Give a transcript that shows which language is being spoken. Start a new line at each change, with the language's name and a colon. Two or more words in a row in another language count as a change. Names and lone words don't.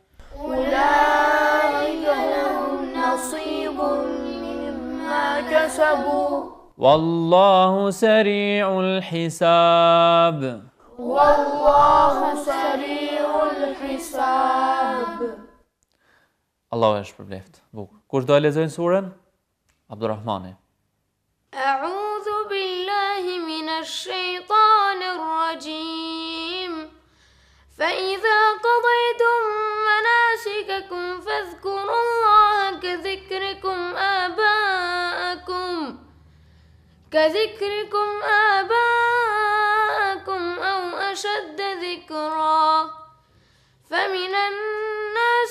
Arabic: أولئك لهم نصيب مما كسبوا والله سريع الحساب والله سريع الحساب.
Albanian: Allahu e shpërbleft. Bukur. Kush do e lexojnë surën? Abdurrahmani.
Arabic: أعوذ بالله من الشيطان الرجيم فإذا قضيتم مناسككم فاذكروا الله كذكركم آباءكم أو أشد ذكرا فمن الناس